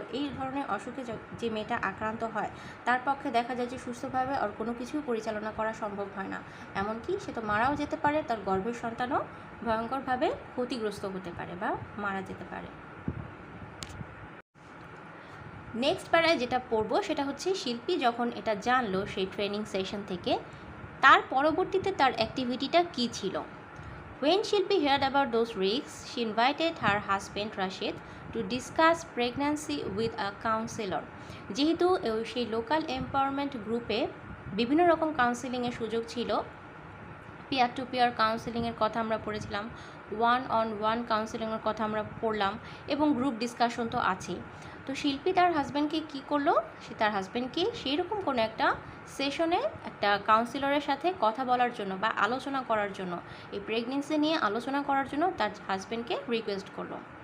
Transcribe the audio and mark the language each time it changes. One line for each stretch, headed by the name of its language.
Bangla: এই ধরনের অসুখে যে মেয়েটা আক্রান্ত হয় তার পক্ষে দেখা যায় যে সুস্থভাবে আর কোনো কিছু পরিচালনা করা সম্ভব হয় না, এমনকি সে তো মারাও যেতে পারে, তার গর্ভের সন্তানও ভয়ঙ্করভাবে ক্ষতিগ্রস্ত হতে পারে বা মারা যেতে পারে। নেক্সট প্যারায় যেটা পড়বো সেটা হচ্ছে শিল্পী যখন এটা জানলো সেই ট্রেনিং সেশন থেকে, তার পরবর্তীতে তার অ্যাক্টিভিটিটা কী ছিল।
English: When Shilpi heard about those risks, she invited her husband Rashid to discuss pregnancy with a counselor.
Bangla: যেহেতু সেই লোকাল এম্পাওয়ারমেন্ট গ্রুপে বিভিন্ন রকম কাউন্সেলিংয়ের সুযোগ ছিল, পিয়ার টু পিয়ার কাউন্সেলিংয়ের কথা আমরা পড়েছিলাম, 1-on-1 কাউন্সেলিংয়ের কথা আমরা পড়লাম, এবং গ্রুপ ডিসকাশন তো আছেই। তো শিল্পী তার হাজব্যান্ডকে কী করলো, সে তার হাজব্যান্ডকে সেই রকম কোনো একটা সেশনে একটা কাউন্সিলরের সাথে কথা বলার জন্য বা আলোচনা করার জন্য, এই প্রেগনেন্সি নিয়ে আলোচনা করার জন্য তার হাজব্যান্ডকে রিকোয়েস্ট করলো।